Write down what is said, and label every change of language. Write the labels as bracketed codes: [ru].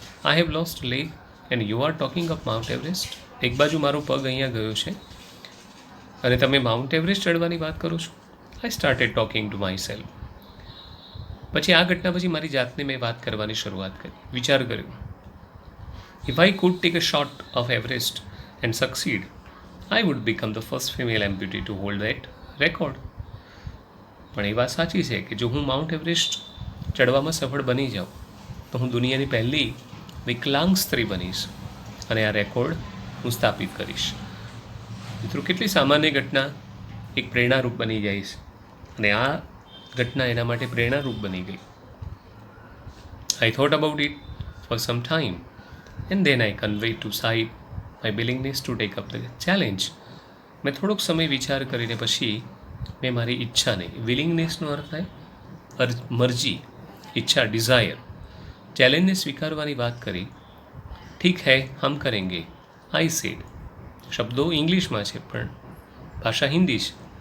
[en] I have lost leg and you are talking of Mount Everest. [gu] એક બાજુ મારો પગ અહીંયા ગયો છે અને તમે માઉન્ટ એવરેસ્ટ ચડવાની વાત કરો છો. [en] I started talking to myself. [gu] પછી આ ઘટના પછી મારી જાતને મેં વાત કરવાની શરૂઆત કરી, વિચાર કર્યો. [en] If I could take a shot of Everest and succeed, I would become the first female amputee to hold that record. [gu] પણ એ વાત સાચી છે કે જો હું માઉન્ટ એવરેસ્ટ ચડવામાં સફળ બની જાઉં તો હું દુનિયાની પહેલી વિકલાંગ સ્ત્રી બનીશ અને આ રેકોર્ડ હું સ્થાપિત કરીશ. મિત્રો, કેટલી સામાન્ય ઘટના એક પ્રેરણારૂપ બની જાય છે, અને આ ઘટના એના માટે પ્રેરણારૂપ બની ગઈ. [en] I thought about it for some time. And then I conveyed to Sahib my willingness to take up the challenge. [gu] મેં થોડોક સમય વિચાર કરીને પછી મેં મારી ઈચ્છાને, વિલિંગનેસનો અર્થ થાય મરજી, ઈચ્છા, ડિઝાયર, ચેલેન્જને સ્વીકારવાની વાત કરી. [hi] ઠીક હૈ, હમ કરેંગે, [en] I said. [gu] શબ્દો ઇંગ્લિશમાં છે પણ ભાષા હિન્દી છે.